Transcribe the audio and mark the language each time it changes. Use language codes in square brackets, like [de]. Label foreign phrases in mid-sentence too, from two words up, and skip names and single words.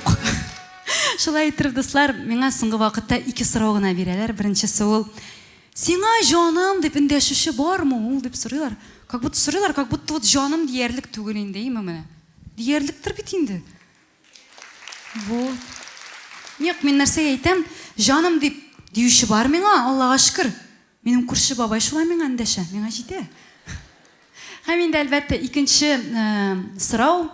[tt] Кемнең юк. Шулай итеп, дуслар, миңа соңгы вакытта 2 сорау гына бирәләр. Беренчесе ул: "Сиңа җаным" дип эндәшүче бармы ул дип сорыйлар. [ru] Как будто вот [tt] җаным диярлек түгел инде, менә. Диярлектер бит инде. Вот. Ник мин нәрсәгә әйтәм? Җаным дип диюче бар миңа, Аллага шөкер. Минем күрше бабай шулай миңа эндәшә, миңа җитә. Һәм инде әлбәттә икенче сорау.